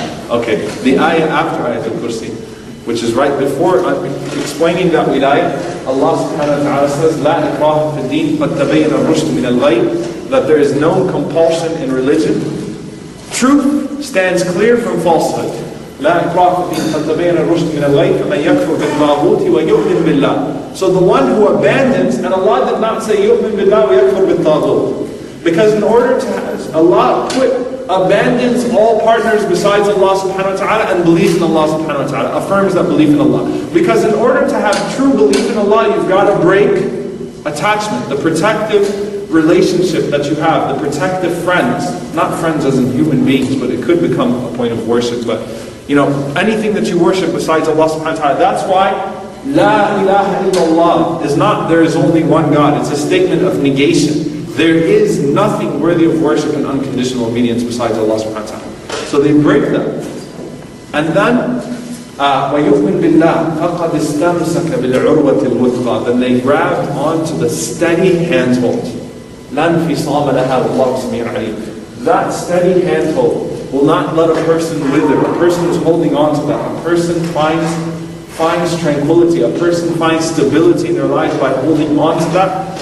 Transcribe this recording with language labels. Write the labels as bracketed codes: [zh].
[en] Okay, the ayah after ayat al-kursi, which is right before explaining that wilayah, Allah subhanahu wa ta'ala says, [ar] لا إكراه في الدين قد تبين الرشد من الغي, [en] that there is no compulsion in religion. Truth stands clear from falsehood. [ar] لا إكراه في الدين قد تبين الرشد من الغي فمن يكفر بالطاغوت ويؤمن بالله. [en] So the one who abandons, and Allah did not say [ar] يؤمن بالله ويكفر بالطاغوت, [en] because in order to have, Allah abandons all partners besides Allah subhanahu wa ta'ala and believes in Allah subhanahu wa ta'ala, affirms that belief in Allah. Because in order to have true belief in Allah, you've got to break attachment, the protective relationship that you have, the protective friends, not friends as in human beings, but it could become a point of worship, but anything that you worship besides Allah subhanahu wa ta'ala. That's why La ilaha illallah is not there is only one God. It's a statement of negation. There is nothing worthy of worship and unconditional obedience besides Allah subhanahu wa ta'ala. So they break that. And then, [ar] وَيُؤْمِنْ بِاللَّهِ فَقَدْ اسْتَمْسَكَ بِالْعُرْوَةِ الْوُثْقَى. [en] Then they grabbed onto the steady handhold. [ar] لَا انْفِصَامَ لَهَا وَاللَّهُ سَمِيعٌ عَلِيمٌ. [en] That steady handhold will not let a person wither. A person is holding on to that. A person finds tranquility. A person finds stability in their life by holding on to that.